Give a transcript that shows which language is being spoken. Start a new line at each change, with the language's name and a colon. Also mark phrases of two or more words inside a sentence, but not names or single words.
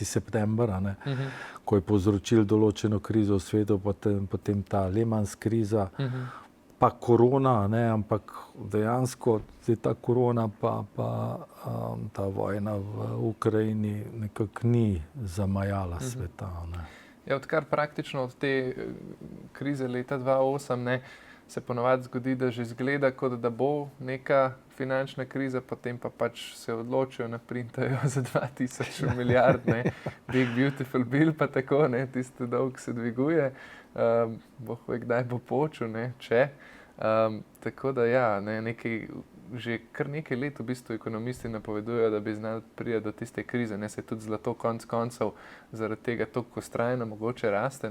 Slovenian: september, ko je povzročil določeno krizo v svetu, potem ta Lehman's kriza, pa korona, ampak dejansko ta korona pa ta vojna v Ukrajini nekako ni zamajala sveta. Odkar praktično od te krize leta 2008 se ponovadi zgodi, da že izgleda, kot da bo neka finančna kriza, potem pa pač se odločijo, naprintajo za 2000 milijard,
English: big beautiful bill,
Slovenian: pa tako, tisti dolg se dviguje, boh ve, kdaj bo počel, če. Tako da že kar nekaj let v bistvu ekonomisti napovedujejo, da bi znali priti do tiste krize. Se tudi zlato konec koncev zaradi tega toliko vztrajno mogoče raste.